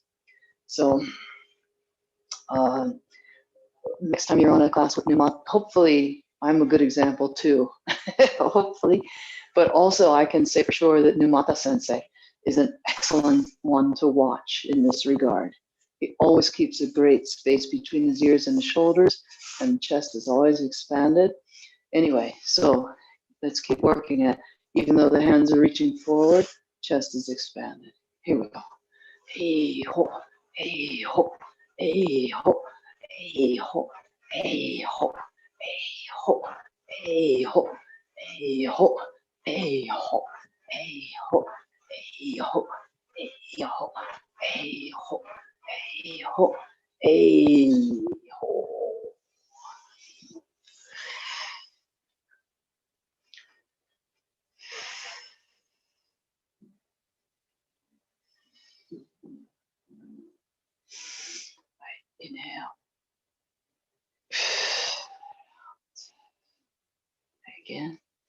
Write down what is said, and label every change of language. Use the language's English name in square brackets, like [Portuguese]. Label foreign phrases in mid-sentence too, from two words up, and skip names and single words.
[English] So next time you're on a class with Newmont, hopefully I'm a good example too, hopefully, but also I can say for sure that Numata Sensei is an excellent one to watch in this regard. He always keeps a great space between his ears and the shoulders, and the chest is always expanded. Anyway, so let's keep working at, even though the hands are reaching forward, chest is expanded. Here we go. Hey ho, hey ho, hey ho, hey ho, hey ho, hey ho, hey ho, hey ho, hey ho, hey ho, hey ho, Hey-ho, hey-ho, hey-ho, hey-ho. Inhale. Again.